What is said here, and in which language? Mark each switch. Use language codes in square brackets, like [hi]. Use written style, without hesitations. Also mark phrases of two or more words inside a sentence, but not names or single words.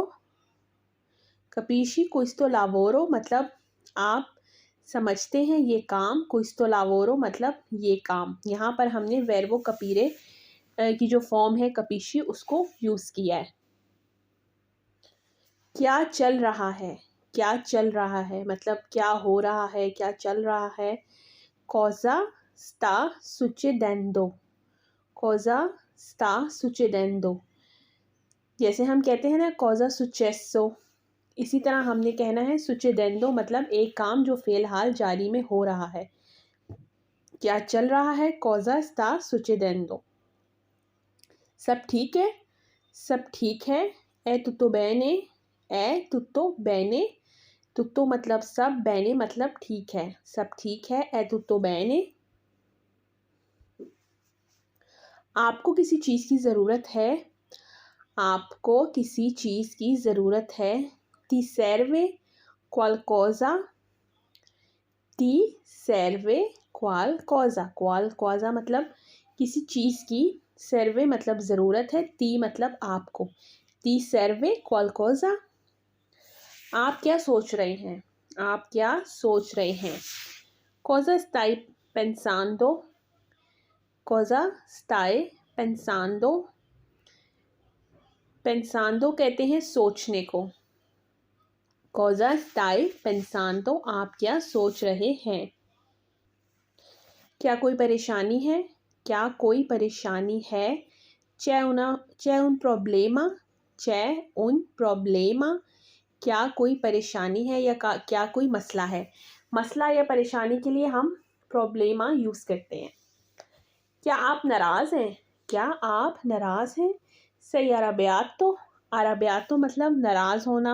[it] capisci questo lavoro [ur] مطلب آپ سمجھتے ہیں یہ کام. [it] questo lavoro [ur] مطلب یہ کام۔ یہاں پر ہم نے [it] verbo capire [ur] کی جو فارم ہے کپیشی، اس کو یوز کیا ہے. کیا چل رہا ہے. کیا چل رہا ہے مطلب کیا ہو رہا ہے، کیا چل رہا ہے. [it] cosa sta succedendo। cosa sta succedendo, [ur] جیسے ہم کہتے ہیں نا [it] cosa successo, [ur] اسی طرح ہم نے کہنا ہے succedendo مطلب ایک کام جو فی الحال جاری میں ہو رہا ہے. کیا چل رہا ہے. [it] cosa sta succedendo। [ur] سب ٹھیک ہے۔ سب ٹھیک ہے. [it] è tutto bene। è tutto bene। [ur] tutto مطلب سب، bene مطلب ٹھیک ہے. سب ٹھیک ہے. [it] è tutto bene। [ur] آپ کو کسی چیز کی ضرورت ہے. آپ کو کسی چیز کی ضرورت ہے. [it] ti serve qualcosa। ti serve qualcosa। [ur] qualcosa مطلب کسی چیز کی، serve مطلب ضرورت ہے، ti مطلب آپ کو. [it] ti serve qualcosa। [ur] آپ کیا سوچ رہے ہیں. آپ کیا سوچ رہے ہیں. [it] cosa stai pensando। cosa stai pensando? [ur] pensando کہتے ہیں سوچنے کو. [it] cosa stai pensando? [ur] آپ کیا سوچ رہے ہیں؟ کیا کوئی پریشانی ہے? کیا کوئی پریشانی ہے? [it] c'è un problema? c'è un problema? [ur] کیا کوئی پریشانی ہے یا کیا کوئی مسئلہ ہے? مسئلہ یا پریشانی کے لیے ہم پروبلیما یوز کرتے ہیں. کیا آپ ناراض ہیں؟ کیا آپ ناراض ہیں? [it] sei arrabbiato [ur] مطلب ناراض ہونا.